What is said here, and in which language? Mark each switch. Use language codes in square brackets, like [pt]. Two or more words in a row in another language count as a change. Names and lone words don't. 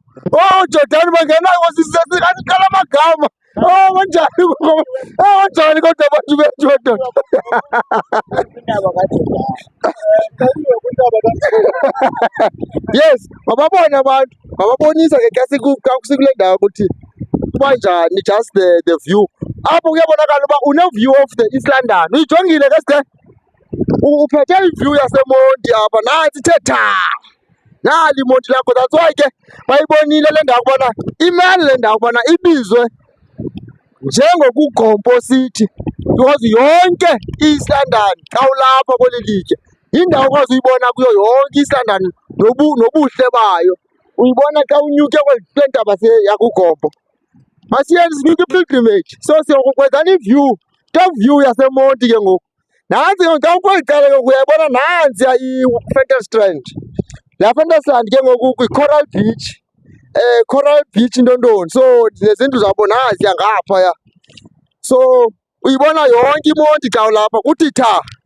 [xh] Oh, Jordan bangena sesiqala amagama. Oh, kanjani ngoku? Kanjani kodwa abantu bethu madoda? Yes, mababone abantu. Mababonisa ke xa sikule ndawo ukuthi kuba njani [en] just the view. [xh] Apho kuyabonakala uba une- [en] view of the East London. [xh] Uyijongile ke sike? Uphethe i-view yaseMonti apha nantsi ithe tha. Nali iMonti lakho. [en] That's why [xh] ke bayibonile le ndawo kubona imele le ndawo kubona ibizwe njengokuGompo City because yonke i-East London xa ulapha kweli litye yindawo okwazi uyibona kuyo yonke i-East London nobuhle bayo. Uyibona xa unyuke kule ntaba yakuGompo. Masiyeni sinyuke i-pilgrimage. So siyokukwenzani i-view, [en] top view [xh] yaseMonti ke ngoku. Nantsi xa ukweli cala ke uyayibona nantsiya iFentersstrand. La Fentersstrand ke ngoku kwi-Coral Beach. Coral Beach Intondoni. So nezindlu zabo naziya ngaphaya. So uyibona yonke iMonti xa ulapha kuthi tha.